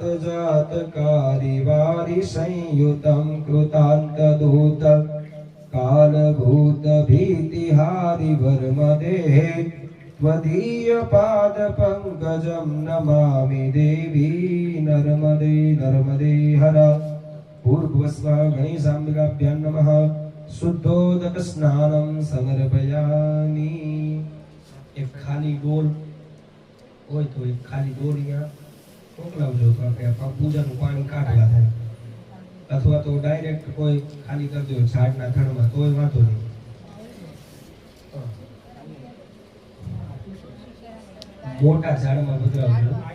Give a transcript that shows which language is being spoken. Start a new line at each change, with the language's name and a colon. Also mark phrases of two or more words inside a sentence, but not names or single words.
Sanskrit: जात कारिवारि संयुतं कृतान्तदूत कालभूत भीतिहारि वर्मदेः त्वदीय पाद पंकजं नमामि देवी नर्मदे नर्मदे हर पूर्वस्वः गणेशाम्बिकाभ्यां नमः शुद्धोदक स्नानं समर्पयामि।
Gujarati: એક ખાલી ડોલ હોય તો એક ખાલી ડોલ અહીંયા મોકલાવજો તો આપણે પૂજાનું પાણી કાઢવા થાય, અથવા તો ડાયરેક્ટ કોઈ ખાલી કરી દો ઝાડના થડમાં તોય વાંધો નહીં। મોટા ઝાડમાં પધરાવજો।